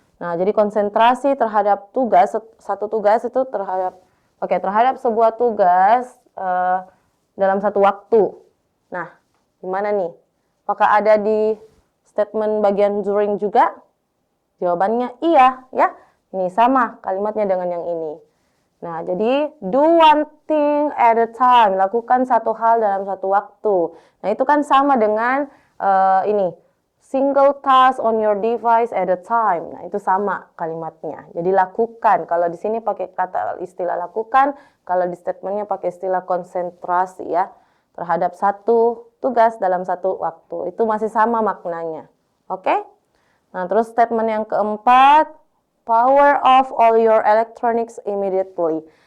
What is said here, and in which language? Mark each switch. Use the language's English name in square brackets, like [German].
[Indonesian] Nah, jadi konsentrasi terhadap tugas, satu tugas itu terhadap sebuah tugas dalam satu waktu. Nah, gimana nih? Apakah ada di statement bagian during juga? Jawabannya iya, ya. Ini sama kalimatnya dengan yang ini. Nah, jadi [English] do one thing at a time. [Indonesian] Lakukan satu hal dalam satu waktu. Nah, itu kan sama dengan ini. [English] Single task on your device at a time. [Indonesian] Nah, itu sama kalimatnya. Jadi lakukan. Kalau di sini pakai kata istilah lakukan, kalau di statementnya pakai istilah konsentrasi ya. Terhadap satu tugas dalam satu waktu. Itu masih sama maknanya. Oke? Nah, terus statement yang keempat, [English] power off all your electronics immediately.